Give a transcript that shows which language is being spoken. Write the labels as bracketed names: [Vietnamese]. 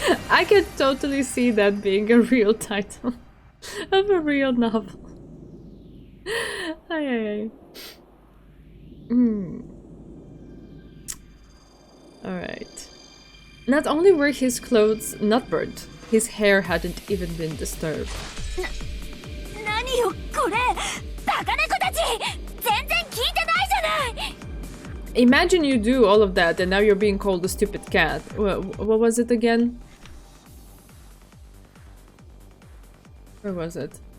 [English] I can totally see that being a real title of a real novel. Ay, ay, ay. Alright. Not only were his clothes not burnt, his hair hadn't even been disturbed. [Japanese] 何よこれ。バカ猫たち。全然聞いてないじゃない。 [English] Imagine you do all of that and now you're being called a stupid cat. What was it again? Where was it?